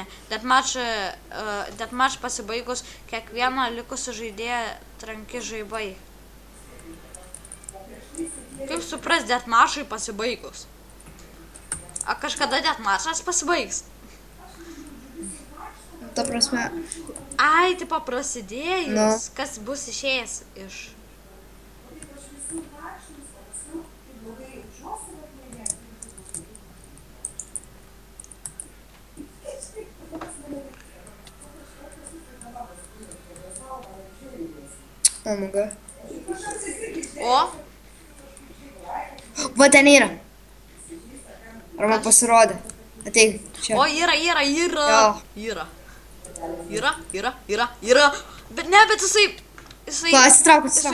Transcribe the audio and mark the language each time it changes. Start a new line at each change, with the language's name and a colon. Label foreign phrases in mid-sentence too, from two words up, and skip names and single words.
Lithuanian: Deathmatch pasibaigus, kiekvieną likusį žaidėją tranki žaibai. Kaip supras Deathmatchui pasibaigus? A kažkada Deathmatchas pasibaigs? Ta prasme, Ai, tipo prasidėjus, Nu. kas bus išėjęs iš...
English: oh my god.
Lithuanian: O, Va ten yra. Ar man pasirodė? Ateik, čia. o yra. Jo. Yra. Bet ne, bet jisai... Va, atsitrauk, Jisai